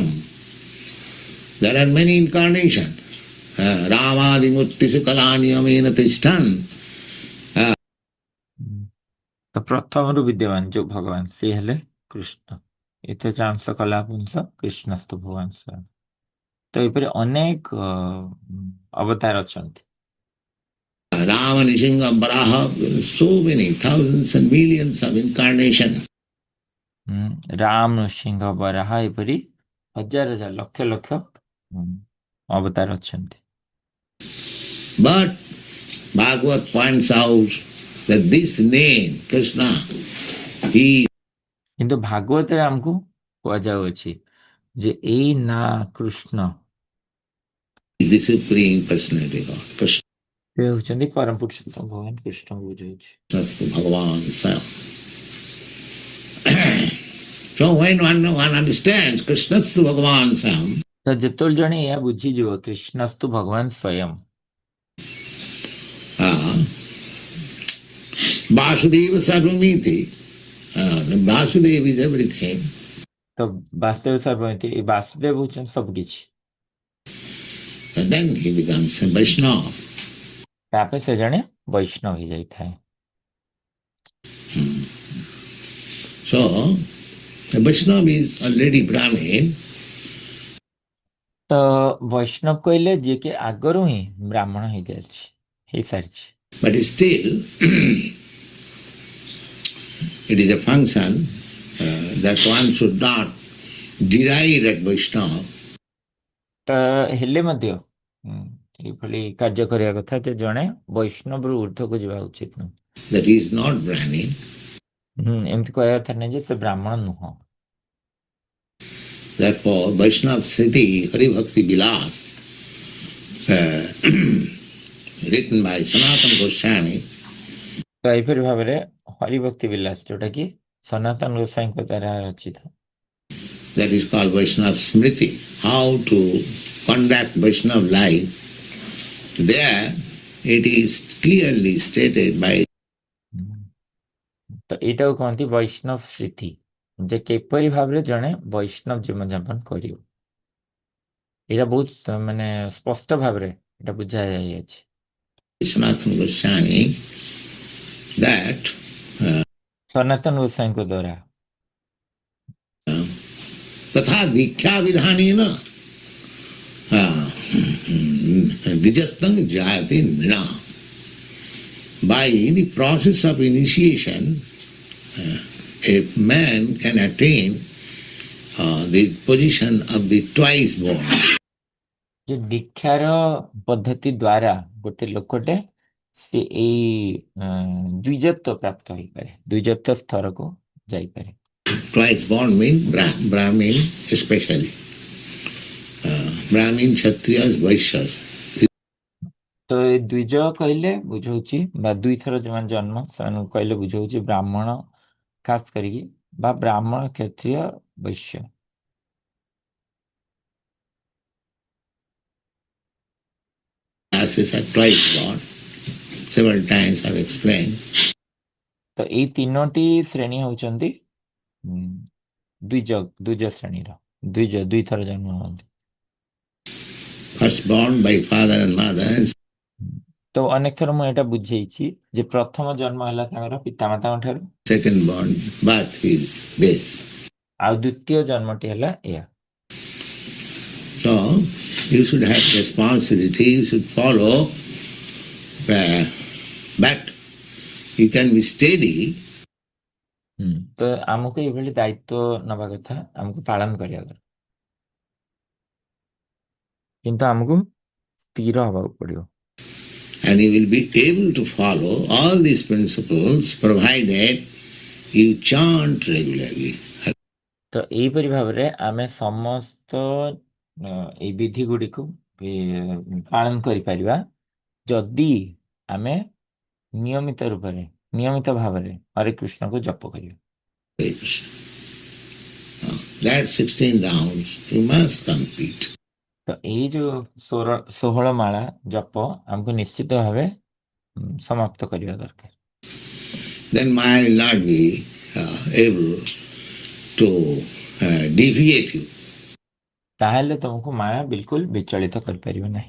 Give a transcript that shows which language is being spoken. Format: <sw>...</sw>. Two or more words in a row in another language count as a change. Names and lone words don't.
<en>There are many incarnations.</en> <sa>रामादि मूर्तिषु कला नियमेन तिष्ठन्.</sa> <or>ତ ପ୍ରଥମରୁ ବିଦ୍ୟମାନ ଯୋଉ ଭଗବାନ ସେ ହେଲେ କୃଷ୍ଣ</or> <sa>ଏତେ ଚାଂଶ କଲା ପୁଂସ କୃଷ୍ଣସ୍ତ ଭଗବାନ ସ୍ୱୟଂ</sa> <or>ତ ଏପରି ଅନେକ ଅବତାର ଅଛନ୍ତି</or> <en>Rama, Nishinga, Varaha, so many thousands and millions of incarnations.</en> <or>ରାମ ନୃସିଂହ ବରାହ ଏପରି ହଜାର ହଜାର ଲକ୍ଷ ଲକ୍ଷ ଅବତାର ଅଛନ୍ତି</or> <en>But Bhagavad points out that this name, Krishna, he</en> <or>କିନ୍ତୁ ଭାଗବତରେ ଆମକୁ କୁହାଯାଉଅଛି ଯେ ଏଇ ନା କୃଷ୍ଣ</or> <en>is the Supreme Personality of God. Krishna</en> <or>ସେ ହେଉଛନ୍ତି ପରମ ପୁରୁଷୋତ୍ତମ ଭଗବାନ କୃଷ୍ଣଙ୍କୁ ବୁଝାଉଛି</or> <en>is the</en> <sa>भगवान् स्वयम्.</sa> <en>So when one understands Krishna is the</en> <sa>भगवान् स्वयम्,</sa> <or>ତ ଯେତେବେଳେ ଜଣେ ଏହା ବୁଝିଯିବ</or> <sa>କୃଷ୍ଣସ୍ତୁ ଭଗବାନ ସ୍ୱୟଂ वासुदेव सर्वमिति,</sa> <en>Vasudeva is everything.</en> <or>ତ</or> <sa>ବାସୁଦେବ ସର୍ବମିତି</sa> <or>ଏ ବାସୁଦେବ ହେଉଛନ୍ତି ସବୁକିଛି</or> <en>And then he becomes a Vaishnava.</en> <or>ତାପରେ ସେ ଜଣେ ବୈଷ୍ଣବ ହେଇଯାଇଥାଏ</or> <en>So, the Vaishnava is already Brahmin,</en> <or>ତ ବୈଷ୍ଣବ କହିଲେ ଯିଏକି ଆଗରୁ ହିଁ ବ୍ରାହ୍ମଣ ହେଇସାରିଛି</or> <en>but still it is a function that one should not deride at Vaishnava.</en> <or>ତ ହେଲେ ମଧ୍ୟ ଏଇଭଳି କାର୍ଯ୍ୟ କରିବା କଥା ଯେ ଜଣେ ବୈଷ୍ଣବରୁ ଊର୍ଦ୍ଧ୍ୱକୁ ଯିବା ଉଚିତ ନୁହେଁ</or> <en>That he is not Brahmin.</en> <or>ଏମିତି କହିବା କଥା ନାହିଁ ଯେ ସେ ବ୍ରାହ୍ମଣ ନୁହଁ</or> <en>Therefore, Vaishnava Sriti Hari Bhakti Vilas, written by Sanatana Goswami,</en> <or>ତ ଏହିପରି ଭାବରେ ହରିଭକ୍ତି ବିଲାସ ଯୋଉଟା କି ସନାତନ ଗୋସ୍ୱାଇଙ୍କ ଦ୍ୱାରା ରଚିତ</or> <en>that is called Vaishnava Smriti, how to conduct Vaishnava life. There it is clearly stated by</en> <or>ତ ଏଇଟାକୁ କହନ୍ତି ବୈଷ୍ଣବ ସ୍ମୃତି ଯେ କିପରି ଭାବରେ ଜଣେ ବୈଷ୍ଣବ ଜୀବନଯାପନ କରିବ ଏଇଟା ବହୁତ ମାନେ ସ୍ପଷ୍ଟ ଭାବରେ ଏଇଟା ବୁଝାଯାଇଅଛି</or> <en>Sanatana Goswami that</en> <or>ସନାତନ ଗୋସ୍ୱାଇଙ୍କ ଦ୍ୱାରା</or> <sa>तथा दीक्षा विधानेन द्विजत्वं जायते नृणा.</sa> <en>By the process of initiation, a man can attain the position of the twice born.</en> <or>ଯେ ଦୀକ୍ଷାର ପଦ୍ଧତି ଦ୍ୱାରା ଗୋଟେ ଲୋକଟେ ସେ ଏଇ ଦ୍ୱିଜତ୍ୱ ପ୍ରାପ୍ତ ହେଇପାରେ ଦ୍ୱିଜତ୍ୱ ସ୍ତରକୁ ଯାଇପାରେ</or> <en>Twice born means Brahmin especially. Brahmin, Kshatriyas, Vaishyas.</en> <or>ତ ଏ ଦ୍ୱିଜ କହିଲେ ବୁଝଉଛି ବା ଦୁଇଥର ଯୋଉମାନେ ଜନ୍ମ ସେମାନଙ୍କୁ କହିଲେ ବୁଝଉଛି ବ୍ରାହ୍ମଣ ଖାସ କରିକି ବା ବ୍ରାହ୍ମଣ କ୍ଷତ୍ରିୟ ବୈଶ୍ୟ</or> <en>Classes are twice born. Several times I've explained.</en> <or>ତ ଏଇ ତିନୋଟି ଶ୍ରେଣୀ ହଉଛନ୍ତି ଦ୍ୱିଜ ଶ୍ରେଣୀର ଦୁଇଥର ଜନ୍ମ ହୁଅନ୍ତି</or> <en>First born by father and mother.</en> <or>ତ ଅନେକ ଥର ମୁଁ ଏଇଟା ବୁଝେଇଛି ଯେ ପ୍ରଥମ ଜନ୍ମ ହେଲା ତାଙ୍କର ପିତାମାତାଙ୍କ ଠାରୁ</or> <en>Second born birth is this.</en> <or>ଆଉ ଦ୍ୱିତୀୟ ଜନ୍ମଟି ହେଲା ଏହା</or> <en>You should have responsibility, you should follow, but you can be steady.</en> <or>ତ ଆମକୁ ଏଇଭଳି ଦାୟିତ୍ୱ ନବା କଥା, ଆମକୁ ପାଳନ କରିବା କଥା, କିନ୍ତୁ ଆମକୁ ସ୍ଥିର ହବାକୁ ପଡିବ।</or> <en>And you will be able to follow all these principles provided you chant regularly.</en> <or>ତ ଏଇପରି ଭାବରେ ଆମେ ସମସ୍ତ ଏଇ ବିଧି ଗୁଡ଼ିକୁ ପାଳନ କରିପାରିବା ଯଦି ଆମେ ନିୟମିତ ରୂପରେ ନିୟମିତ ଭାବରେ ହରେ କୃଷ୍ଣକୁ ଜପ କରିବା।</or> <en>Hare Krishna. That 16 rounds you must complete.</en> <or>ତ ଏଇ ଯୋଉ 16 ମାଳା ଜପ ଆମକୁ ନିଶ୍ଚିତ ଭାବେ ସମାପ୍ତ କରିବା ଦରକାର।</or> <en>Then Maya will not be able to deviate you.</en> <or>ତାହେଲେ ତମକୁ ମାୟା ବିଲକୁଲ ବିଚଳିତ କରିପାରିବ ନାହିଁ।</or>